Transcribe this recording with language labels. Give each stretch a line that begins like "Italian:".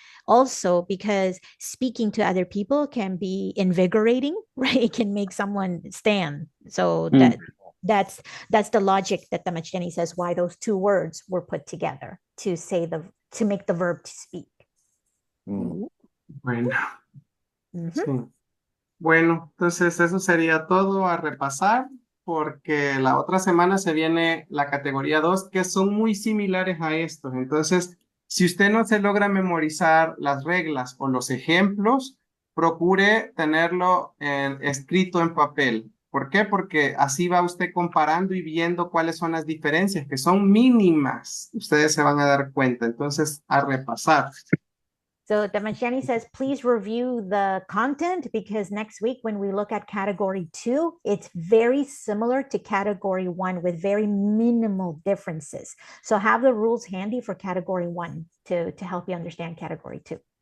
English: Also, because speaking to other people can be invigorating, right? It can make someone stand. So that's the logic that the Machini says why those two words were put together to make the verb to speak. Mm.
Spanish: Bueno, Mhm. sí. Bueno, entonces eso sería todo a repasar, porque la otra semana se viene la categoría 2 que son muy similares a estos. Entonces, si usted no se logra memorizar las reglas o los ejemplos, procure tenerlo escrito en papel. ¿Por qué? Porque así va usted comparando y viendo cuáles son las diferencias, que son mínimas. Ustedes se van a dar cuenta. Entonces, a repasar.
English: So Damagiani says, please review the content because next week when we look at category 2, it's very similar to category 1 with very minimal differences. So have the rules handy for category 1 to help you understand category 2.